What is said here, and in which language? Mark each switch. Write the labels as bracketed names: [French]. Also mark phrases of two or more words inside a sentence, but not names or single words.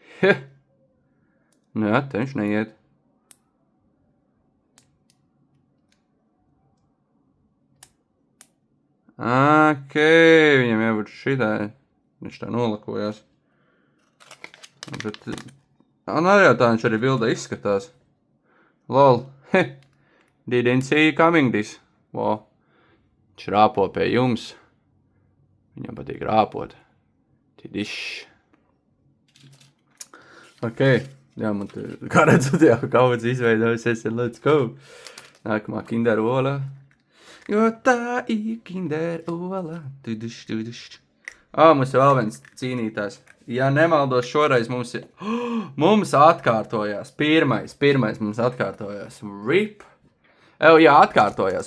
[Latvian] Nu jā, te viņš neiet. Ok, viņam jābūt šitai. Viņš tā nolakojās. Bet... jā, tā viņš arī bildē izskatās. Lol. [English] Didn't see you coming this. [Latvian] Wow. Viņš rāpo pie jums. Viņam patīk rāpot. Tidišs. Ok. Jā, man te, kā redzat, jā, kauds izveidojusies, [English] let's go. [Latvian] Nākamā Kinder ola. Jo tā ir Kinder ola. Tidišs. Mums ir vēl viens cīnītājs. Ja nemaldos, šoreiz mums ir... Mums atkārtojās. Pirmais mums atkārtojās. RIP. Jā, atkārtojās.